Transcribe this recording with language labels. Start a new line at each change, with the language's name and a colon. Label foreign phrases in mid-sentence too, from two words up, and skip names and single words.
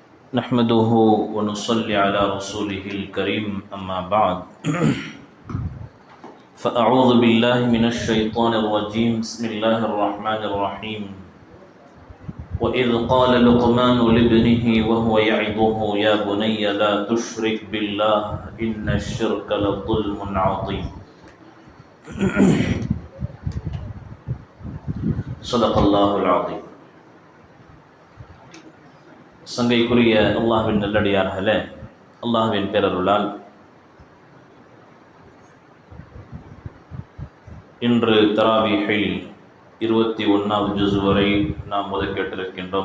Arabic: نحمده ونصلي على رسوله الكريم أما بعد فأعوذ بالله من الشيطان الرجيم بسم الله الرحمن الرحيم وإذ قال لقمان لابنه وهو يعظه يا بني لا تشرك بالله إن الشرك لظلم عظيم صدق الله العظيم.
Tamil: சங்கைக்குரிய அல்லாஹ்வின் நல்லடியார்களே, அல்லாஹ்வின் பேரருளால் இன்று தராவீஹில் 21வது ஜுஸ் வரை நாம் கேட்டிருக்கின்றோம்.